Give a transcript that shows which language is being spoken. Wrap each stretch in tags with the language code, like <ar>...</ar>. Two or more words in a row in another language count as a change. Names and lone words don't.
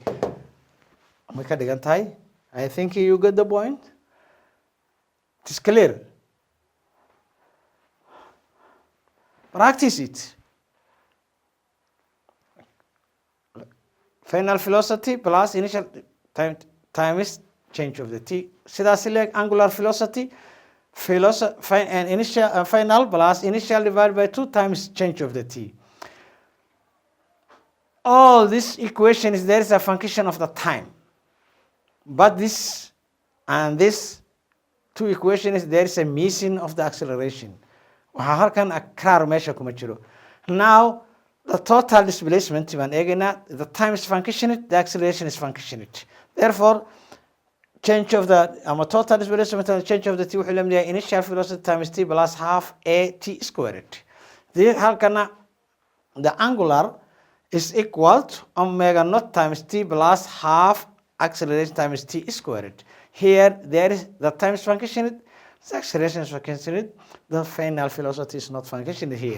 <en>مكا دقان تاي I think you get the point. It is clear. Practice it. Final velocity plus initial times change of the t.</en> <so>sidaas leeg</so> <en>angular velocity and initial final plus initial divided by 2 times change of the t. All this equations there is a function of the time, but this and this two equations there is a missing of the acceleration.</en> <so>waxa halkan akrar meesha kuma jiro.</so> <en>Now the total displacement when again the time is functioned, the acceleration is functioned. Therefore, change of the total displacement and change of the t</en> <so>wuxuu la mid yahay</so> <en>initial velocity times t plus half a t squared. halkana the angular is equal to omega naught times t plus half acceleration times t squared. Here there is the time is functioned, the acceleration is functioned, the final velocity is not functioned here.</en>